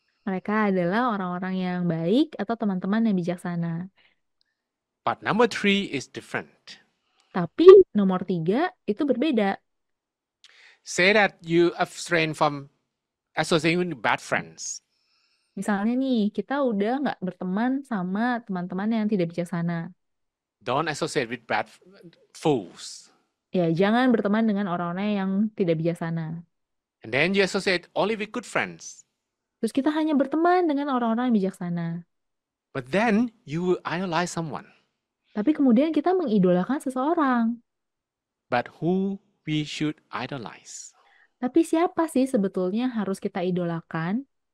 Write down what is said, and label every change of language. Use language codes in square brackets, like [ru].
[id] Mereka adalah orang-orang yang baik atau teman-teman yang bijaksana. [en] But number 3 is different. [id] Tapi nomor 3 itu berbeda. [en] Say that you abstain from associating with bad friends. [id] Misalnya nih, kita udah nggak berteman sama teman-teman yang tidak bijaksana. [en] Don't associate with bad fools. [id] Ya, jangan berteman dengan orang-orang yang tidak bijaksana. [en] And then you associate only with good friends. [id] Terus kita hanya berteman dengan orang-orang yang bijaksana. [en] But then you will idolize someone. [id] Tapi kemudian kita mengidolakan seseorang. [en] But who we should idolize? [id] Tapi siapa sih sebetulnya harus kita idolakan?